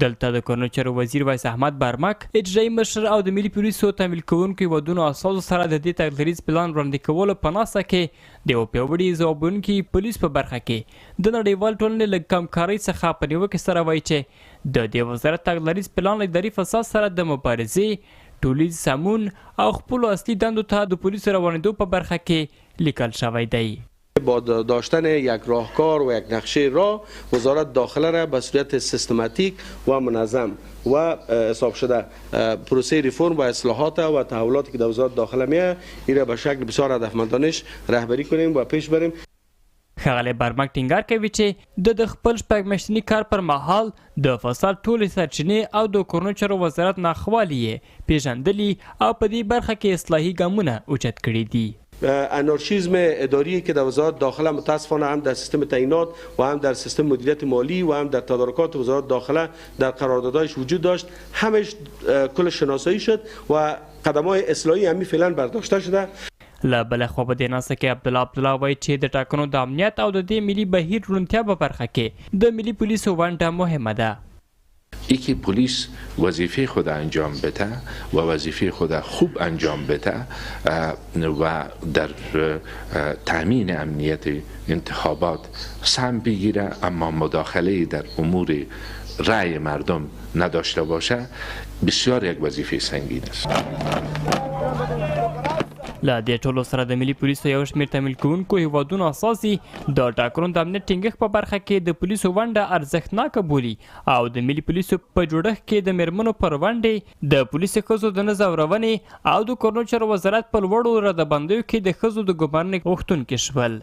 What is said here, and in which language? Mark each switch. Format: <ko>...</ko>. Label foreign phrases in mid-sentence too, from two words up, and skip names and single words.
<ps>دلته د کورنیو چارو وزیر وایس احمد برمک اجرایي مشر او د ملي پولیسو تمویل کوونکو ودونو اساسو سره د دې تګلاريز پلان وړاندې کولو په ناسه کې د یو پیاوړي ځوابونکي پولیس په برخه کې د نړیوال ټولنې له کمکارۍ څخه په نیوکې سره وایي چې د دې وزارت تګلاريز پلان له اداري فساد سره د مبارزې ټولیز سمون او خپل اصلي دندو ته د پولیسو روانیدو په برخه کې لیکل شوی دی.</ps> <fa>با داشتن یک راهکار و یک نقشه راه وزارت داخله را به صورت سیستماتیک و منظم و حساب شده پروسه ریفرم و اصلاحات و تحولاتی که در وزارت داخله میه این را به شکل بسیار هدفمندانه رهبری کنیم و پیش بریم.</fa> <ps>ښاغلی برمک ټینګار کوي چې د خپل شپږمیاشتني کار پر مهال د فساد ټولې سرچینې او د کورنیو چارو وزارت ناخوالې یې پیژندلي او په دې برخه کې اصلاحي ګامونه اوچت کړي دي.</ps> <fa>انارشیزم اداری که در وزارت داخله متاسفانه هم در سیستم تعیینات و هم در سیستم مدیریت مالی و هم در تدارکات وزارت داخله در قراردادهایش وجود داشت همش کل شناسایی شد و قدم‌های اصلاحی همین فعلا برداشته شده.</fa> <ps>له بله خوا په دې ناسته کې عبدالله وایي چې د ټاکنو د امنیت او د دې ملي بهیر روڼتیا په برخه کې د ملي پولیسو ونډه مهمه ده.</ps> <fa>یکی پلیس وظیفه خود انجام بده و وظیفه خود خوب انجام بده و در تامین امنیت انتخابات سهم بگیره اما مداخله در امور رأی مردم نداشته باشه بسیار یک وظیفه سنگین است.</fa> <ps>له دې ټولو سره د ملي پولیسو یو شمېر تمویل کوونکو هیوادونو اساسي د ټاکنو د امنیت ټینګښت په برخه کې د پولیسو ونډه ارزښتناکه بولي او د ملي پولیسو په جوړښت کې د میرمنو پر ونډې د پولیسو ښځو د نه ځورونې او د کورنیو چارو وزارت په لوړو ردبندیو کې د ښځو د ګمارنې غوښتونکي شول.</ps>